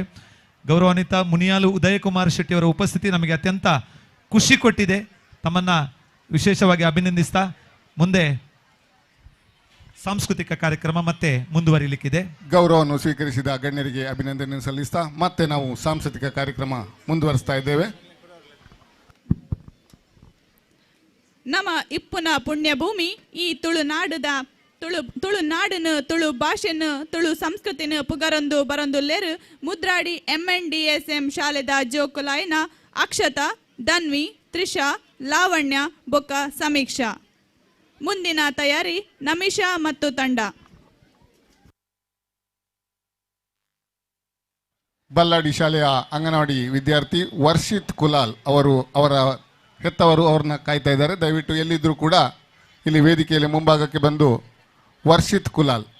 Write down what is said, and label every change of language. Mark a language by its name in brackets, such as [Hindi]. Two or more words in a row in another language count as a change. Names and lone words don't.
[Kannada] ಗೌರವಾನ್ವಿತ ಮುನಿಯಾಲು ಉದಯ್ ಕುಮಾರ್ ಶೆಟ್ಟಿ ಅವರ ಉಪಸ್ಥಿತಿ ನಮಗೆ ಅತ್ಯಂತ ಖುಷಿ ಕೊಟ್ಟಿದೆ. ತಮ್ಮನ್ನು ವಿಶೇಷವಾಗಿ ಅಭಿನಂದಿಸ್ತಾ ಮುಂದೆ ಸಾಂಸ್ಕೃತಿಕ ಕಾರ್ಯಕ್ರಮ ಮತ್ತೆ ಮುಂದುವರಿಲಿಕ್ಕಿದೆ. ಗೌರವವನ್ನು ಸ್ವೀಕರಿಸಿದ ಗಣ್ಯರಿಗೆ ಅಭಿನಂದನೆ ಸಲ್ಲಿಸ್ತಾ ಮತ್ತೆ ನಾವು ಸಾಂಸ್ಕೃತಿಕ ಕಾರ್ಯಕ್ರಮ ಮುಂದುವರಿಸ್ತಾ ಇದ್ದೇವೆ. [Tulu] ನಮ್ಮ ಇಪ್ಪುನ ಪುಣ್ಯಭೂಮಿ ಈ ತುಳುನಾಡದ ತುಳುನಾಡನ್ನು, ತುಳು ಭಾಷೆಯನ್ನು, ತುಳು ಸಂಸ್ಕೃತಿನ ಪುಗರೊಂದು ಬರೊಂದುಲ್ಲೇರು ಮುದ್ರಾಡಿ MNDSM ಶಾಲೆದ ಜೋಕುಲಾಯಿನ ಅಕ್ಷತಾ, ಧನ್ವಿ, ತ್ರಿಷಾ, ಲಾವಣ್ಯ ಬೊಕ್ಕ ಸಮೀಕ್ಷಾ. [Kannada] ಮುಂದಿನ ತಯಾರಿ ನಮಿಷಾ ಮತ್ತು ತಂಡ. ಬಲ್ಲಾಡಿ ಶಾಲೆಯ ಅಂಗನವಾಡಿ ವಿದ್ಯಾರ್ಥಿ ವರ್ಷಿತ್ ಕುಲಾಲ್ ಅವರ ಹೆತ್ತವರು ಅವ್ರನ್ನ ಕಾಯ್ತಾ ಇದ್ದಾರೆ. ದಯವಿಟ್ಟು ಎಲ್ಲಿದ್ದರೂ ಕೂಡ ಇಲ್ಲಿ ವೇದಿಕೆಯಲ್ಲಿ ಮುಂಭಾಗಕ್ಕೆ ಬಂದು ವರ್ಷಿತ್ ಕುಲಾಲ್.